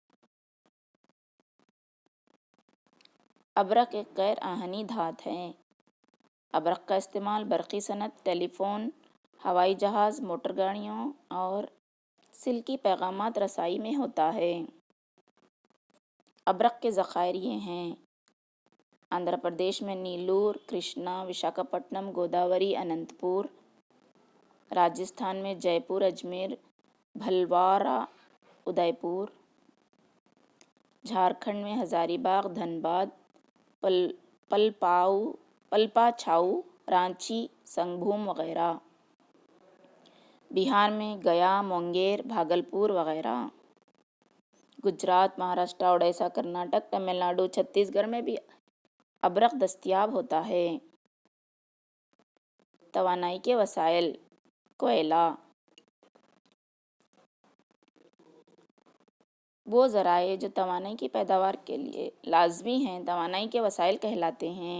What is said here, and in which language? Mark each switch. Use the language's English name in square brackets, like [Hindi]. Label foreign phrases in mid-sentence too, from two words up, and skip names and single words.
[Urdu] ابرق ایک غیر آہنی دھات ہے۔ ابرق کا استعمال برقی صنعت، ٹیلی فون، ہوائی جہاز، موٹر گاڑیوں اور سلکی پیغامات رسائی میں ہوتا ہے۔ ابرق کے ذخائر یہ ہیں: آندھرا پردیش میں نیلور، کرشنا، وشاکھاپٹنم، گوداوری، اننت پور۔ راجستھان میں جے پور، اجمیر، بھلوارہ، ادے پور۔ جھارکھنڈ میں ہزاری باغ، دھنباد، پلپا چھاؤ، رانچی، سنگھ بھوم وغیرہ۔ بہار میں گیا، مونگیر، بھاگلپور وغیرہ۔ گجرات، مہاراشٹر، اڑیسہ، کرناٹک، تمل ناڈو، چھتیس گڑھ میں بھی ابرک دستیاب ہوتا ہے. توانائی کے وسائل: کوئلہ. وہ ذرائع جو توانائی کی پیداوار کے لیے لازمی ہیں توانائی کے وسائل کہلاتے ہیں.